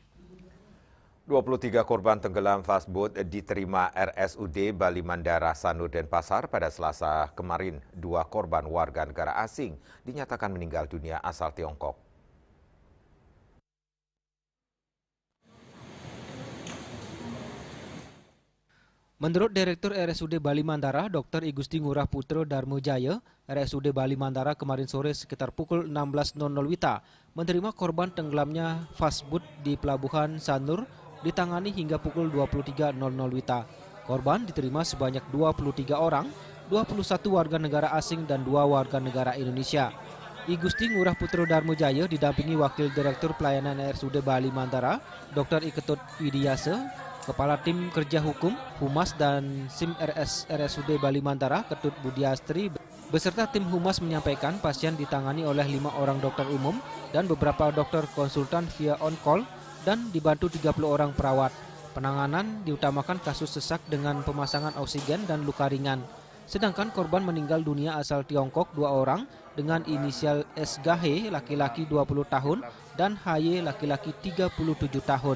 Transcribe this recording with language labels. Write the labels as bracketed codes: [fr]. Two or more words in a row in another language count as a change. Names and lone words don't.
[id] 23 korban tenggelam fastboat diterima RSUD Bali Mandara Sanur Denpasar pada Selasa kemarin. 2 korban warga negara asing dinyatakan meninggal dunia asal Tiongkok. Menurut Direktur RSUD Bali Mandara, Dr. I Gusti Ngurah Putro Darmojaya, RSUD Bali Mandara kemarin sore sekitar pukul 16.00 WITA menerima korban tenggelamnya fastboat di Pelabuhan Sanur ditangani hingga pukul 23.00 WITA. Korban diterima sebanyak 23 orang, 21 warga negara asing dan 2 warga negara Indonesia. I Gusti Ngurah Putro Darmojaya didampingi Wakil Direktur Pelayanan RSUD Bali Mandara, Dr. I Ketut Widiase, Kepala Tim Kerja Hukum, Humas dan SIM RSUD Bali Mandara, Ketut Budiastri, beserta tim Humas menyampaikan pasien ditangani oleh 5 orang dokter umum dan beberapa dokter konsultan via on-call dan dibantu 30 orang perawat. Penanganan diutamakan kasus sesak dengan pemasangan oksigen dan luka ringan. Sedangkan korban meninggal dunia asal Tiongkok 2 orang dengan inisial SGH laki-laki 20 tahun dan HY laki-laki 37 tahun.